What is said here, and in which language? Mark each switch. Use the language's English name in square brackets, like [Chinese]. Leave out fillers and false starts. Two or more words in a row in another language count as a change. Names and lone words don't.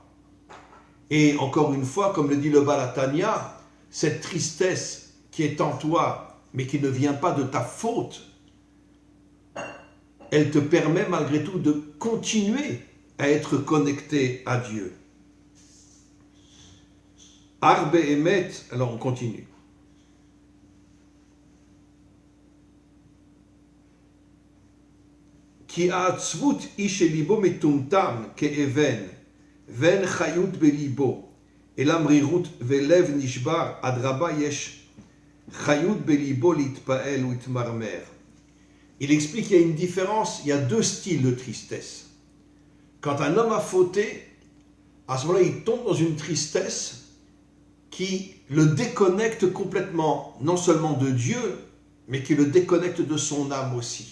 [French] Et encore une fois, comme le dit le Baal HaTanya, cette tristesse qui est en toi, mais qui ne vient pas de ta faute, elle te permet malgré tout de continuer à être connecté à Dieu. [Hebrew] אך באמת, [French] alors on continue. [Hebrew] כי העצבות היא שליבו מטומטם כאבן, ואין חיות בליבו, אלא מרירות ולב נשבר, אדרבה יש חיות בליבו להתפעל ולהתמרמר. [French] Il explique qu'il y a une différence, il y a deux styles de tristesse. Quand un homme a fauté, à ce moment-là, il tombe dans une tristesse qui le déconnecte complètement, non seulement de Dieu, mais qui le déconnecte de son âme aussi.